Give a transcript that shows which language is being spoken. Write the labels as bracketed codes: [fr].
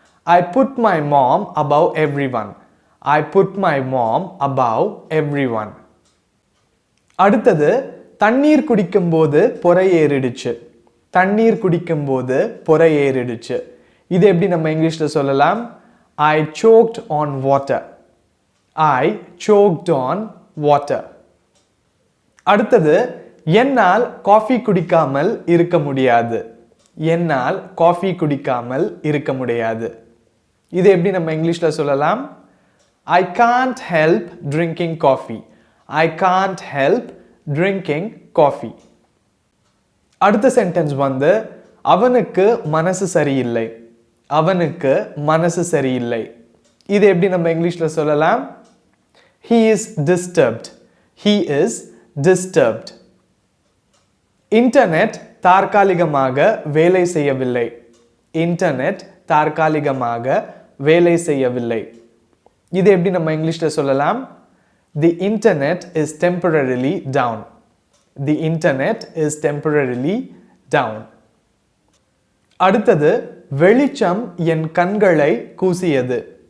[en] I put my mom above everyone. I put my mom above everyone. [ta] அடுத்தது தண்ணீர் குடிக்கும்போது பொறை ஏறிடுச்சு. தண்ணீர் குடிக்கும்போது பொறை ஏறிடுச்சு. இது எப்படி நம்ம இங்கிலீஷ்ல சொல்லலாம்? [en] I choked on water. I choked on water. [ta] அடுத்தது என்னால் காஃபி குடிக்காமல் இருக்க முடியாது. என்னால் காஃபி குடிக்காமல் இருக்க முடியாது. இது எப்படி நம்ம இங்கிலீஷ்ல சொல்லலாம்? [en] I can't help drinking coffee. I can't help drinking coffee. [ta] அடுத்த சென்டென்ஸ் அவனுக்கு மனசு சரியில்லை. அவனுக்கு மனசு சரியில்லை. இது எப்படி நம்ம இங்கிலீஷ்ல சொல்லலாம்? [en] He is disturbed. He is disturbed. [ta] Internet தற்காலிகமாக வேலை செய்யவில்லை. இன்டர்நெட் தற்காலிகமாக வேலை செய்யவில்லை. இது எப்படி நம்ம இங்கிலீஷ்ல சொல்லலாம்? [en] The internet is temporarily down. The internet is temporarily down. [ta] அடுத்தது வெளிச்சம் என் கண்களை கூசியது.